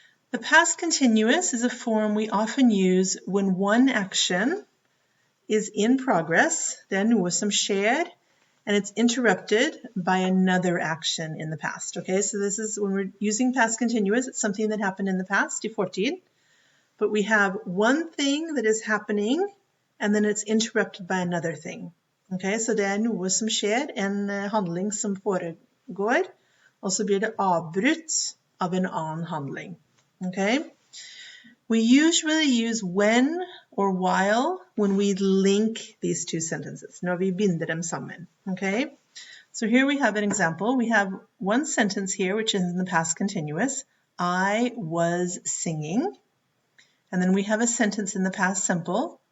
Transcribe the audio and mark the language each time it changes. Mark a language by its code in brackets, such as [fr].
[en] The past continuous is a form we often use when one action is in progress, [no] det noe som skjer, [en] and it's interrupted by another action in the past. Okay, so this is when we're using past continuous, it's something that happened in the past, [no] i fortid, [en] but we have one thing that is happening and then it's interrupted by another thing. Okay, so [no] det noe som skjer, en handling som foregår, og så blir det avbrutt av en annen handling. [en] Okay, we usually use when or while when we link these two sentences. [no] Når vi binder dem sammen. [en] Okay, so here we have an example. We have one sentence here which is in the past continuous. I was singing. And then we have a sentence in the past simple.